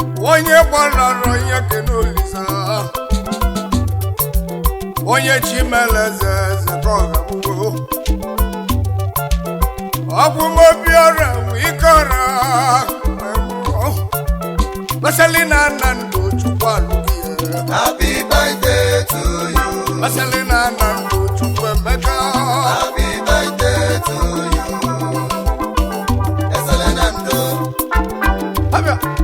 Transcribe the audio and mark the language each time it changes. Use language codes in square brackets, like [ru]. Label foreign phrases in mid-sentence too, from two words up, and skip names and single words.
[ig] Onye gbalara onye kene Olisa. Onye chi mere eze, eze ka ọ ga-abụ. Ọ bụ m obi ọra nwe ike ọra. Mesali na nna ndụ Chukwu alụghị ya. [en] Happy birthday to you. [ig] Mesali na nna ndụ Chukwu emeka. [en] Happy birthday to you. [ig] Mesali na ndụ. Abịa.